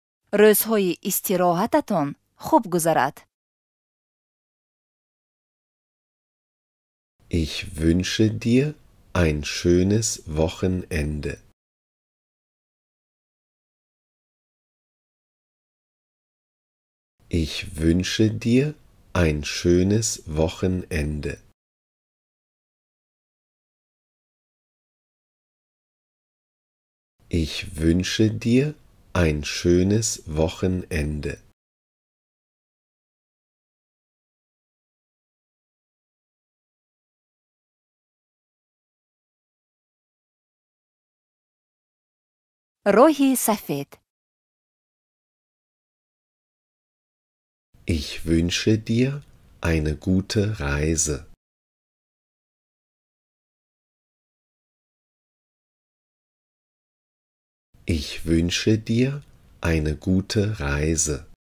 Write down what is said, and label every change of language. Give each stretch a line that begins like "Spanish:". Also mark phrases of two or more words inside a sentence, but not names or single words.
Tajik: рӯзҳои истироҳататон хуб гузарад.
German: Ich wünsche dir ein schönes Wochenende. Ich wünsche dir ein schönes Wochenende. Ich wünsche dir ein schönes Wochenende.
Tajik: роҳи сафед.
German: Ich wünsche dir eine gute Reise. Ich wünsche dir eine gute Reise.